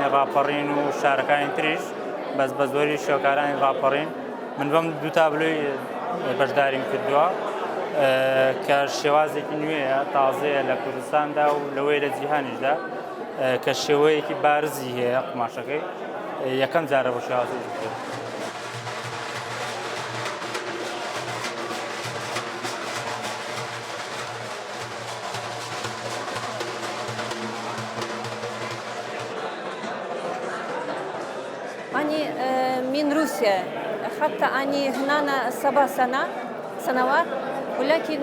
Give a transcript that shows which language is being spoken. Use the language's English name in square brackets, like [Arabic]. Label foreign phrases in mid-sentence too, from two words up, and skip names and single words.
[Central Kurdish] ڕاپەڕین و شارەکانی تریش بەس بە زۆری شێوەکارانی ڕاپەڕین من بەم دوو تابلۆی بەشداریم کردووە کە شێوازێکی نوێیە تازەیە لە کوردستاندا و لەوەی لە جیهانیشدا کە شێوەیەکی بارزی هەیە قماشەکەی یەکەم جارە بۆ شێوازێکی کرد. [Arabic] أني من روسيا حتى أني هنا 7 سنوات ولكن